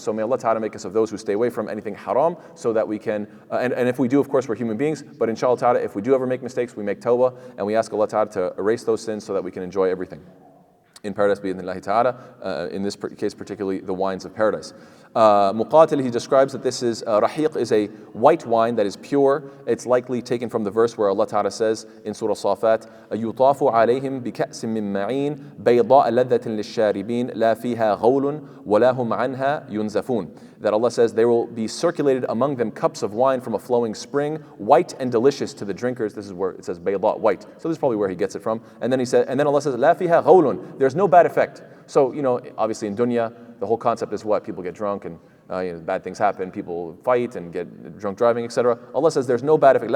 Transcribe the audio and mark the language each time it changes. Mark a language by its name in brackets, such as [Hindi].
[English] So may Allah Ta'ala make us of those who stay away from anything haram, so that we can, and if we do, of course, we're human beings, but inshallah Ta'ala, if we do ever make mistakes, we make tawbah, and we ask Allah Ta'ala to erase those sins so that we can enjoy everything in paradise, bi'idhnillahi ta'ala, in this case particularly the wines of paradise. Muqatil, he describes that this is, rahiq is a white wine that is pure. It's likely taken from the verse where Allah Ta'ala says in Surah Safat, [Arabic] يُطَافُ عَلَيْهِمْ بِكَأْسٍ مِّن مَّعِينٍ بَيْضَاءَ لَذَّةٍ لِلشَّارِبِينَ لَا فِيهَا غَوْلٌ وَلَا هُمْ عَنْهَا يُنزَفُونَ. [English] That Allah says there will be circulated among them cups of wine from a flowing spring, white and delicious to the drinkers. This is where it says bayda, white. So this is probably where he gets it from. And then Allah says, [Arabic] La fiha ghawlun. [English] There's no bad effect. So, obviously in dunya, the whole concept is what? People get drunk and bad things happen, people fight and get drunk driving, etc. Allah says there's no bad effect.